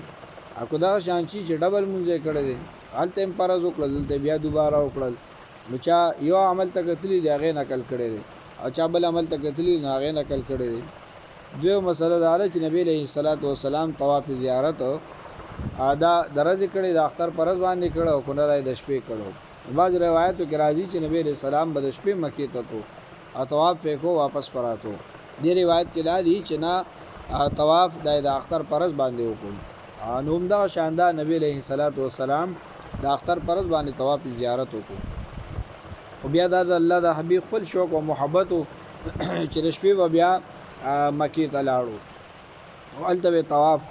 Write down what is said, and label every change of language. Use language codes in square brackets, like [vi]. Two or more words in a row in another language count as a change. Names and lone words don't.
[ps] اكو دا شان چې ډبل مونږ کړی دی هلته هم فرض وکړل دلته بیا دوباره وکړل نو چا یو عمل ته کتلی دی هغه نقل کړی دی او چا بل عمل ته کتلی نه هغه نقل کړی دی. دوی مسله دا چې نبی [ar] علیہ الصلوۃ والسلام [ps] طواف زیارت ادا درځ کړي د اختر فرض باندې کړه او کنه د شپې کړه. بعض روایتو کې راځي چې نبی [ar] علیہ السلام [ps] د شپې مکې ته تو طواف کو واپس پراتو. دې روایت کې دا دی چې نه طواف د اختر فرض باندې وکړ. نوم دا شاندار نبی [ar] علیہ الصلوۃ والسلام [ps] د اختر فرض باندې طواف زیارت وکړ. خو بیا د الله د حبیب خپل شوق او محبت چې د شپې بیا مکې ته لاړو او هلته طواف کو.